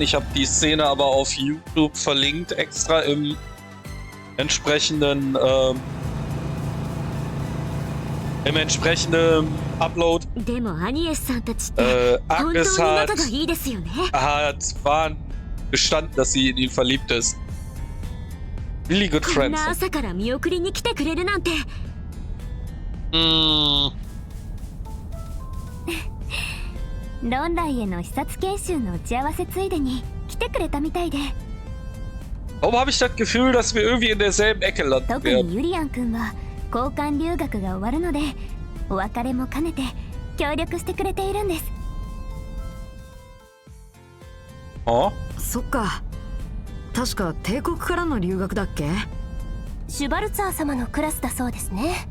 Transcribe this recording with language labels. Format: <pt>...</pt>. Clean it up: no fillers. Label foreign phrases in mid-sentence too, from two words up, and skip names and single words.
<de>Ich habe die Szene aber auf YouTube verlinkt, extra im entsprechenden Upload. Agnes hat Van gestanden, dass sie in ihn verliebt ist.</de> <en>Really good friends.</en> <de>Warum habe ich das Gefühl, dass wir irgendwie in derselben Ecke landen werden? Oh?</de> <ja>そっか。確か帝国からの留学だっけ？シュバルツァー様のクラスだそうですね。</ja>